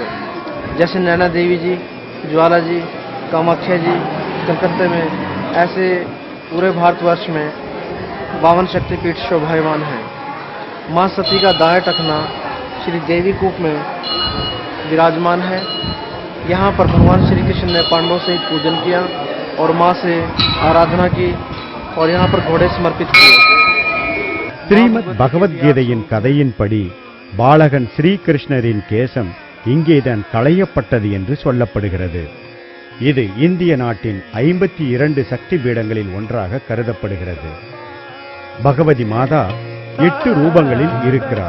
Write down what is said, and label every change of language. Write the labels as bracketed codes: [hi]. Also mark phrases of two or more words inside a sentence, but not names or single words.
[hi] जैसे नैना देवी जी, ज्वाला जी, कामाख्या जी कलकत्ते में, ऐसे पूरे भारतवर्ष में 52 शक्तिपीठ शोभायमान हैं। माँ सती का दाएं टखना श्री देवी कूप में विराजमान है। यहाँ पर भगवान श्री कृष्ण ने पांडवों से पूजन किया और माँ से आराधना की और यहाँ पर घोड़े समर्पित किए। [ta] ஸ்ரீமத் பகவத்கீதையின் கதையின்படி பாலகன் ஸ்ரீகிருஷ்ணரின் கேசம் இங்கேதான் களையப்பட்டது என்று சொல்லப்படுகிறது. இது இந்திய நாட்டின் 52 சக்தி பீடங்களில் ஒன்றாக கருதப்படுகிறது. பகவதி மாதா 8 ரூபங்களில் இருக்கிறார்.